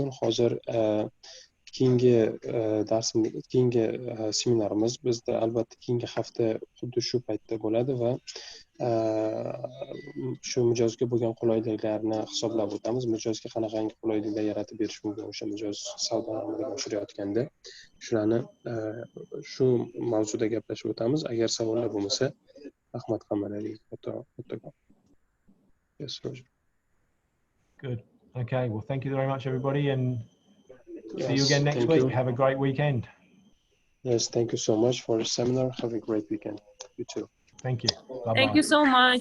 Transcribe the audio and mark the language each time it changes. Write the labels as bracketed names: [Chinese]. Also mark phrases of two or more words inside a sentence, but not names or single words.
[Uzbek] Hozir keyingi seminarimiz bizda albatta keyingi hafta xuddi shu paytda bo'ladi va shu mijozga bo'lgan qulayliklarni hisoblab o'tamiz. Mijozga qanaqangi qulayliklar yaratib berish mumkin o'sha mijoz savdoni amalga oshirayotganda, shularni shu mavzuda gaplashib o'tamiz. Agar savollar bo'lmasa, rahmat hammalariga. [English] Yes, Roger. Good. Okay. Well, thank you very much, everybody, and see you Yes, again next thank week. you. Have a great weekend. Yes, thank you so much for the seminar. Have a great weekend. You too. Thank you. Bye-bye. Thank you so much.